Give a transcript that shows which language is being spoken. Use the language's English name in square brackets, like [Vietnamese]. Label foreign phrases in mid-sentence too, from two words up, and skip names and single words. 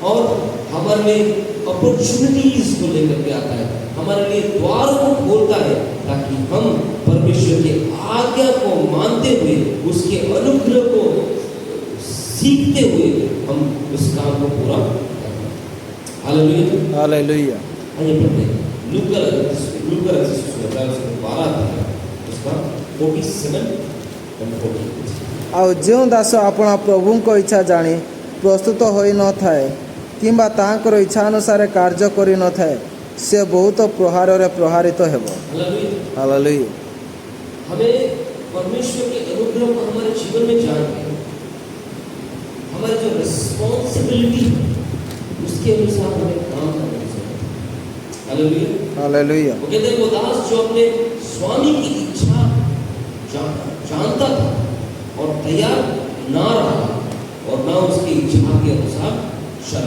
[Hindi] और हमारे लिए अपॉर्चुनिटीज को लेकर के आता है, हमारे लिए द्वारों को खोलता है, ताकि हम परमेश्वर के आज्ञा को मानते हुए, उसके अनुग्रह को सीखते हुए हम उस काम को पूरा करें। हालेलुया, हालेलुया। आइए पढ़ते हैं लूका उसका 47 और 40। [Odia] ଆଉ ଯେଉଁ ଦାସ ଆପଣା ପ୍ରଭୁଙ୍କ ଇଚ୍ଛା ଜାଣି ପ୍ରସ୍ତୁତ ହୋଇନଥାଏ କିମ୍ବା ତାହାଙ୍କର ଇଚ୍ଛା ଅନୁସାରେ କାର୍ଯ୍ୟ କରିନଥାଏ, ସେ ବହୁତ ପ୍ରହାରରେ ପ୍ରହାରିତ ହେବ। [Hindi] हालेलुया। [Odia] ହାଲେଲୁୟା। [Hindi] हमें परमेश्वर के अनुग्रह को हमारे जीवन में जान के हमारी जो रिस्पॉन्सिबिलिटी उसके अनुसार हमें काम करना चाहिए। हालेलुया, हालेलुया, वो कहते हैं वो दास जो अपने स्वामी की इच्छा जानता था और तैयार ना रहा और ना उसकी इच्छा के अनुसार चला।